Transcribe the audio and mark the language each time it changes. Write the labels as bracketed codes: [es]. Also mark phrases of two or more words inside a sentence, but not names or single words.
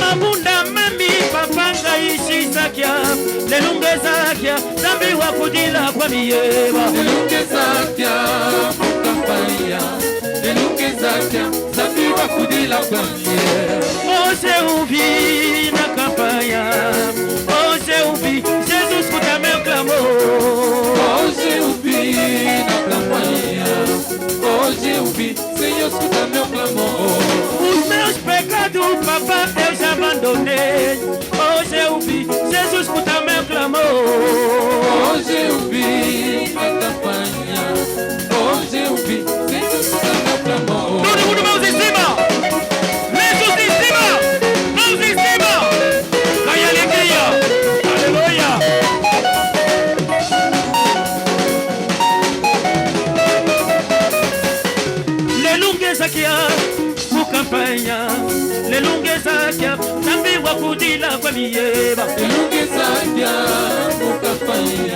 [kg] Mabunda mami papanga ishisa kya. Lelungeza kya nzambe wa kudila kwa biyeba. Lelungeza kya mukapaya. Lelungeza kya nzambe wa kudila kwa biyeba. [pt] Ose uvi na kampanya. Ose uvi Jesus escuta meu clamor. Hoje eu vi na campanha. Hoje eu vi, Senhor, escuta meu clamor. Os meus pecados, papá, eu já abandonei. Hoje eu vi Jesus escuta meu clamor. Hoje eu vi na campanha. Hoje eu vi, Senhor, escuta meu clamor. Todo mundo, mãos em cima. Lenços em cima. Mãos em cima. Cai alegria. Aleluia. [kg] Lelungeza kya kukampanya. Lelungeza kya nzambe wa kudila kwa biyeba. Lelungeza kya mukapaya.